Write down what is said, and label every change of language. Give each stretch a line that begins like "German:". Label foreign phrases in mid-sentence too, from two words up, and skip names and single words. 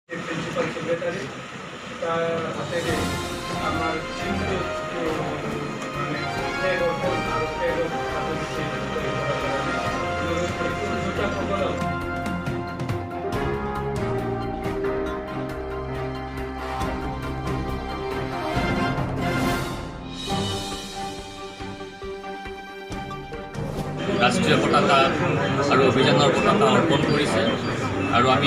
English: principal secretary
Bangla: তার হাতে আমার কিন্তু মানে
English: flag off
Bangla: আর
English: flag off
Bangla: হাতে দিচ্ছে দুটা প্রবলেম
Assamese: ৰাষ্ট্ৰীয় পতাকা আৰু অভিযানৰ পতাকা অৰ্পণ কৰিছে আৰু আমি